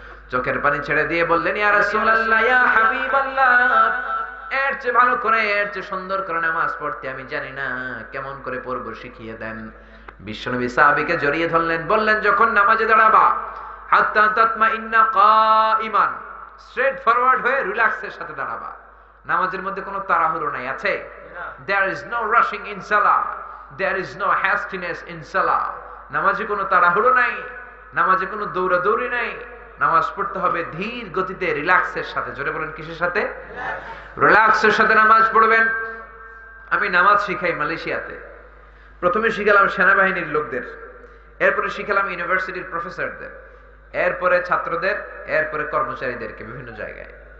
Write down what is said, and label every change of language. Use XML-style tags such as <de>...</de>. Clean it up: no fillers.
<bn>চোখের পানি ছেড়ে দিয়ে বললেন, ইয়া রাসূলুল্লাহ, ইয়া হাবিবাল্লাহ, এর চেয়ে ভালো করে, এর চেয়ে সুন্দর করে নামাজ পড়তে আমি জানি না, কেমন করে পড়বো শিখিয়ে দেন। বিশ্বনবী সাহাবীকে জড়িয়ে ধরলেন, বললেন, যখন নামাজে দাঁড়াবা,</bn> <ar>হাত্তা তাতমাইন্না কাইমান,</ar> <en>straight forward</en> <bn>হয়ে রিল্যাক্সের সাথে দাঁড়াবা। নামাজের মধ্যে কোনো তাড়াহুড়ো নাই, আছে?</bn> <en>There is no rushing in salah, there is no hastiness in salah।</en> <bn>নামাজে কোনো তাড়াহুড়ো নাই, নামাজে কোনো দৌড়াদৌড়ি নাই। নামাজ পড়তে হবে ধীর গতিতে, রিল্যাক্সের সাথে। জোরে বলেন, কিসের সাথে? রিল্যাক্সের সাথে নামাজ পড়বেন। আমি নামাজ শিখাই মালয়েশিয়াতে। প্রথমে শিখালাম সেনাবাহিনীর লোকদের, এরপরে শিখালাম ইউনিভার্সিটির প্রফেসরদের, এরপরে ছাত্রদের, এরপরে কর্মচারীদেরকে বিভিন্ন জায়গায়।</bn>